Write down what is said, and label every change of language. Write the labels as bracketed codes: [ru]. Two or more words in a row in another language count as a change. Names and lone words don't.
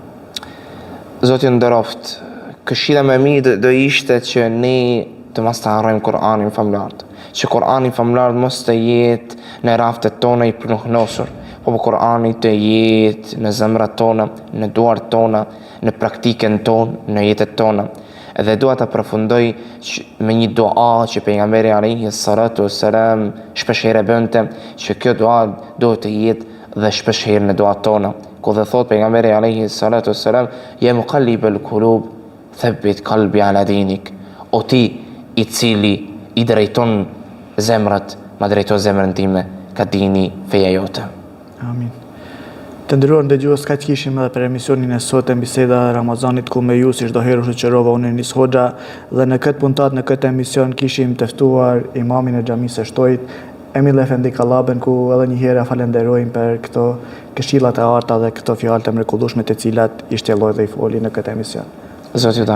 [sq] Zoti nderoft, këshilla më e mirë do ishte që ne të mos të harrojmë Kur'anin famlar, që Kur'ani famlar mos të jetë në raftet tona i plotësur, po Kur'ani të jetë në zemrat tona, në duart tona, në praktikën tonë, në jetën tona. Dhe dua të përfundoj me një dua që pejgamberi [ar] عليه الصلاة والسلام [sq] shpeshherë bënte, që kjo dua duhet të jetë dhe shpeshherë në duat tona. Ku dhe thot pejgamberi [ar] عليه الصلاة والسلام يا مقلب القلوب ثبت قلبي على دينك. [sq] O ti i cili i drejton zemrat, ma drejto zemrën time ka dini feja jote. Amin. Të nderuar dëgjues, kaq kishim edhe për emisionin e sot e biseda e Ramazanit, ku me ju si çdo herë shoqërova unë Enis Hoxha, dhe në këtë puntat, në këtë emision kishim të ftuar imamin e xhamisë së Shtojit, Emil Efendi Kallabën, ku edhe një herë falenderojmë për këto këshillat e arta dhe këto fjalë të mrekullueshme të cilat i shtjelloi dhe i foli në këtë emision.